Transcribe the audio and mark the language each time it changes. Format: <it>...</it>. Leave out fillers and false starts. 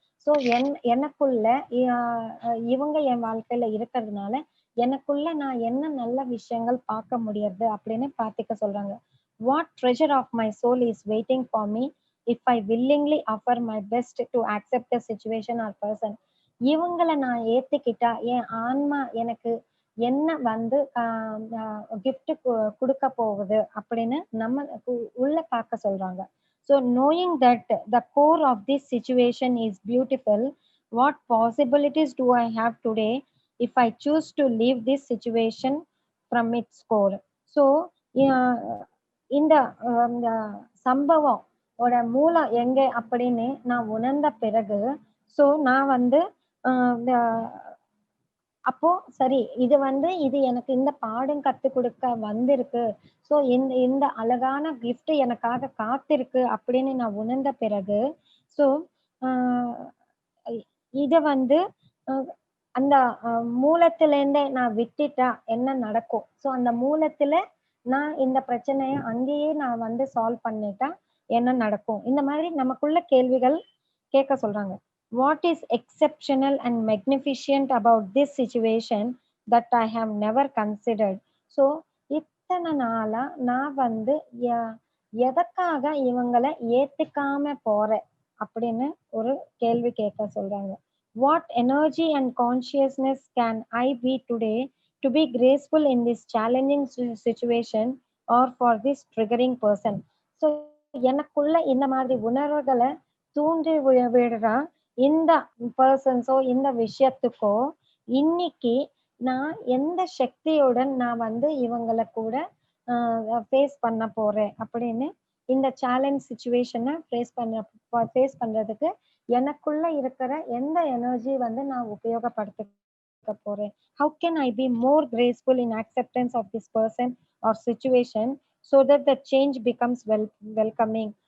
<ta>So எனக்குள்ள இவங்க என் வாழ்க்கையில இருக்கிறதுனால எனக்குள்ள நான் என்ன நல்ல விஷயங்கள் பார்க்க முடியாது அப்படின்னு பார்த்துக்க சொல்றாங்க.</ta> <en>What treasure of my soul is waiting for me if I willingly offer my best to accept the situation or person.</en> <ta>இவங்களை நான் ஏத்துக்கிட்டா என் ஆன்மா எனக்கு என்ன வந்து கிஃப்ட் கொடுக்க போகுது அப்படின்னு நம்ம உள்ள பார்க்க சொல்றாங்க.</ta> <en>So knowing that the core of this situation is beautiful, what possibilities do I have today if I choose to leave this situation from its core.</en> <ta>So இந்த இந்த சம்பவம் ஓட மூலம் எங்க அப்படின்னு நான் உணர்ந்த பிறகு ஸோ நான் வந்து அப்போ சரி இது வந்து இது எனக்கு இந்த பாடம் கத்து கொடுக்க வந்திருக்கு. ஸோ இந்த இந்த அழகான கிஃப்ட் எனக்காக காத்திருக்கு அப்படின்னு நான் உணர்ந்த பிறகு ஸோ இத வந்து அந்த மூலத்திலேருந்தே நான் விட்டுட்டா என்ன நடக்கும்? ஸோ அந்த மூலத்துல நான் இந்த பிரச்சனைய அங்கேயே நான் வந்து சால்வ் பண்ணிட்டா என்ன நடக்கும்? இந்த மாதிரி நமக்குள்ள கேள்விகள் கேட்க சொல்றாங்க.</ta> <en>What is exceptional and magnificent about this situation that I have never considered?</en> <ta>So இத்தனை நாளா நான் வந்து எதற்காக இவங்கள ஏத்துக்காம போறேன் அப்படின்னு ஒரு கேள்வி கேட்க சொல்றாங்க.</ta> <en>What energy and consciousness can I be today to be graceful in this challenging situation or for this triggering person?</en> <ta>So எனக்குள்ள இந்த மாதிரி உணர்வுகளை தூண்டி விடுற இந்த பர்சன்ஸோ இந்த விஷயத்துக்கோ இன்னைக்கு நான் எந்த சக்தியுடன் நான் வந்து இவங்களை கூட ஃபேஸ் பண்ண போறேன் அப்படின்னு இந்த சேலஞ்ச் சுச்சுவேஷனை ஃபேஸ் பண்றதுக்கு எனக்குள்ள இருக்கிற எந்த எனர்ஜி வந்து நான் உபயோகப்படுத்த போறேன்.</ta> <en>How can I be more graceful in acceptance of this person or situation so that the change becomes welcoming?</en>